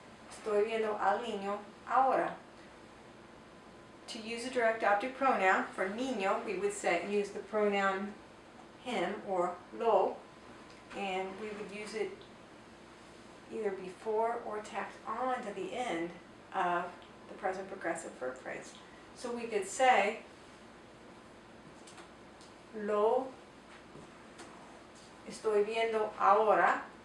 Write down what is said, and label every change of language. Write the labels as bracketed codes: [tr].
[es] Estoy viendo al niño ahora. [en] To use a direct object pronoun for niño, we would use the pronoun him or lo, and we would use it either before or tacked on to the end of the present progressive verb phrase. So we could say, [es] lo estoy viendo ahora.